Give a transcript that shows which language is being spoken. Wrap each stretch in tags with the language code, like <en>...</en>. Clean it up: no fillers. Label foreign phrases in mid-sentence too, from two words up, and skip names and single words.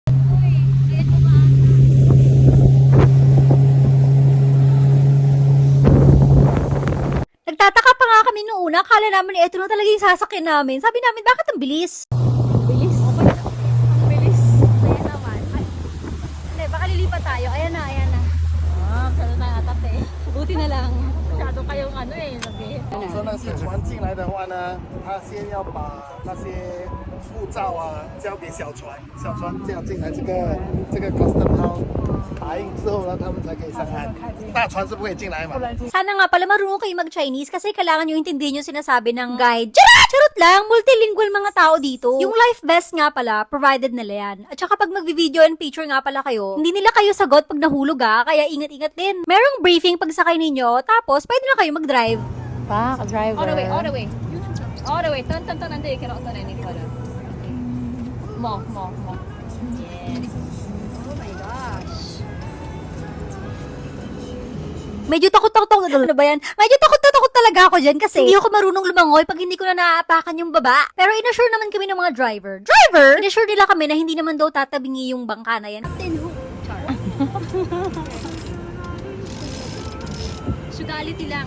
<tl>Nagtataka pa nga kami noong una, akala naman ito na talaga yung sasakyan namin. Sabi namin, bakit ang bilis? Bilis. Okay. Ang bilis. Ayan naman. Ay. Hindi, baka lilipat tayo. Ayan na, ayan na. Masyado tayong atat eh. Buti na lang. Masyado kayong ano eh, sabi.</tl> <zh>说那是船进来的话呢，他先要把那些护照啊交给小船，小船这样进来，这个</zh> <en>custom house</en> <zh>打印之后呢，他们才可以上岸。大船是不可以进来嘛。</zh> <tl>Sana nga pala marunong kayo mag-Chinese kasi kailangan nyo intindihin yung sinasabi ng guide. Charot lang! Multilingual mga tao dito. Yung</tl> <en>life vest</en> <tl>nga pala, provided nila yan. At saka pag mag-</tl> <en>video and picture</en> <tl>nga pala kayo, hindi nila kayo sagot pag nahulog kaya ingat-ingat din. Merong briefing pag sakay ninyo, tapos pwede na kayo mag-drive. Pa, driver.</tl> <en>All the way, all the way. All the way. Turn, turn, turn. Nanti cannot turn any further. More, more, more. Yes. Oh my gosh.</en> <tl>Medyo takot-takot ano ba yan? Medyo takot talaga ako dyan kasi hindi ako marunong lumangoy pag hindi ko na naaapakan yung baba. Pero inassure naman kami ng mga driver. Inassure nila kami na hindi naman daw tatabingi yung bangka na yan. Sugality lang.</tl>